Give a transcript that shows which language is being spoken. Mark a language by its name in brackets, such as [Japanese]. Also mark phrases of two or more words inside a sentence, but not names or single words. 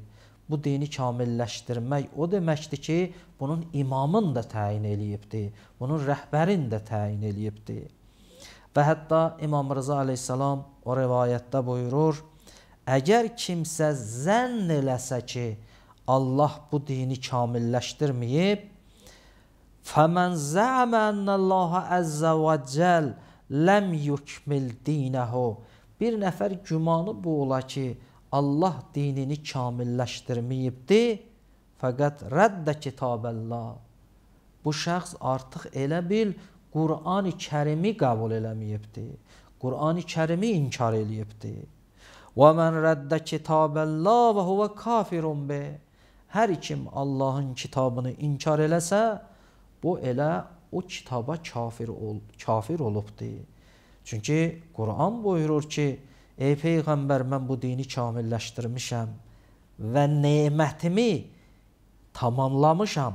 [Azerbaijani] Bu dini kamilləşdirmək o deməkdir ki, bunun imamın da təyin eləyibdir, bunun rəhbərin də təyin eləyibdir. Və hətta İmam Rıza aleyhissalam o rivayətdə buyurur, əgər kimsə zənn eləsə ki, Allah bu dini kamilləşdirməyib, [Arabic] فَمَنْ زَعَمَ أَنَّ اللّٰهَ عَزَّ وَجَّلْ لَمْ يُكْمِلْ دِينَهُ [Azerbaijani] Bir nəfər gümanı bu ola ki, Allah dinini kamilləşdirməyibdir, [Arabic] فقد رد كتاب الله. [Azerbaijani] Bu şəxs artıq elə bil Qur'an-ı Kərimi qəbul eləməyibdir. Qur'an-ı Kərimi inkar eləyibdir. [Arabic] وَمَنْ رَدَّ كِتَابَ اللّٰهِ وَهُوَ كَافِرٌ بِهِ [Azerbaijani] Hər kim Allahın kitabını inkar eləsə, bu elə o kitaba kafir olubdur. Çünki Qur'an buyurur ki, ey Peyğəmbər, mən bu dini kamilləşdirmişəm və nemətimi tamamlamışam.